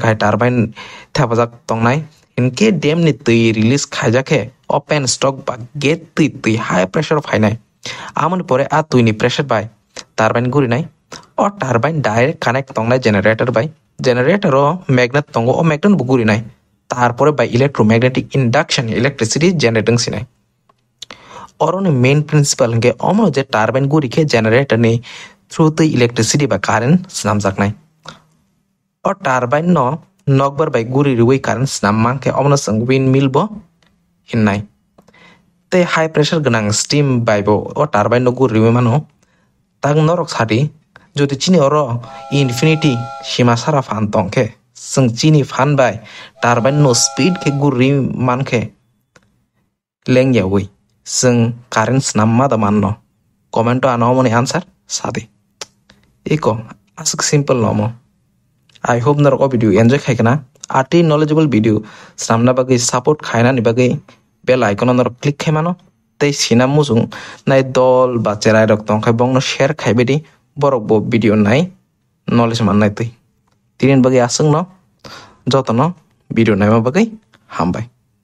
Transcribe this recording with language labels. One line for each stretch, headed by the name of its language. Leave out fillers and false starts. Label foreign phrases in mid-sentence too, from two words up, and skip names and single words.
Kok Borok: khai turbine thapajak tongnai inke dam ni tui release khaijake
English: open stock
Kok Borok: ba gate tui
English: high pressure
Kok Borok: phainai amoni pore a tui ni pressure bai turbine gurinai o turbine
English: direct connect
Kok Borok: tongnai generator bai generator o magnet tongo o magnet bu gurinai tarpore by electromagnetic
English: induction electricity generating
Kok Borok: sinai oroni
English: main principle
Kok Borok: nge omo je turbine guri ke generator ni
English: through the electricity
Kok Borok: ba current snamjaknai o turbine no nokbar by guri riwai current snamman ke omno sang windmill bo hinnai te
English: high pressure
Kok Borok: ganang steam by bo o turbine no guri riwai mano tang norok sadi jodi chini oro infinity sima sara fan tongke sung chini fan by turbine no speed ke guri manke lengyawi sung current snamma da manno comment to anomoni answer sadi iko
English: ask simple
Kok Borok: nomo
English: I hope
Kok Borok: na roko
English: video enjoy
Kok Borok: khaikana ati
English: knowledgeable video
Kok Borok: samna bagai support khaina ni bagai
English: bell icon on click
Kok Borok: khaimano tei sina mujung nai dol ba cherai rok tong khai bongno share khaibedi borok bo video nai knowledge man nai tui tinin bagai asung no jotono video naima bagai hambai